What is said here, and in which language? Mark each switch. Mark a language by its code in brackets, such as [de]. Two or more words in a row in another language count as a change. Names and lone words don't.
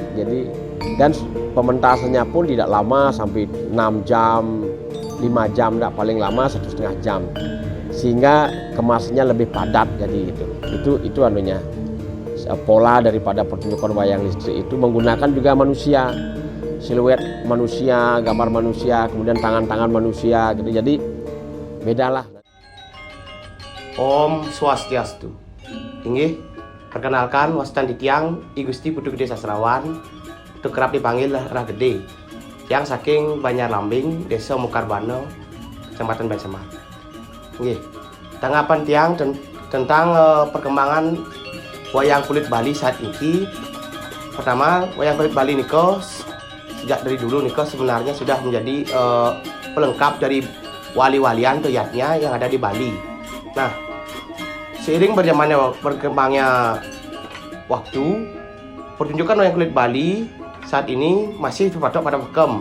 [id] Jadi dan pementasannya pun tidak lama, sampai 6 jam, 5 jam, tidak paling lama 1,5 jam. Sehingga kemasannya lebih padat, jadi itu anunya. Pola daripada pertunjukan wayang listrik itu menggunakan juga manusia, siluet manusia, gambar manusia, kemudian tangan-tangan manusia gitu. Jadi bedalah. [ban] Om Swastiastu. [id] Inggih, perkenalkan [ban] wastan Tiang [id] I Gusti Putu Gede Sastrawan, itu kerap dipanggil Rah Gede, yang saking Banjar Lambing, Desa Mukarbano, Kecamatan Bansemar. Inggih, tanggapan Tiang tentang perkembangan wayang kulit Bali saat ini. Pertama, wayang kulit Bali niko sejak dari dulu niko sebenarnya sudah menjadi pelengkap dari wali-walian tuyatnya yang ada di Bali. Nah, seiring berkembangnya waktu, pertunjukan wayang kulit Bali saat ini masih berpatok pada pakem.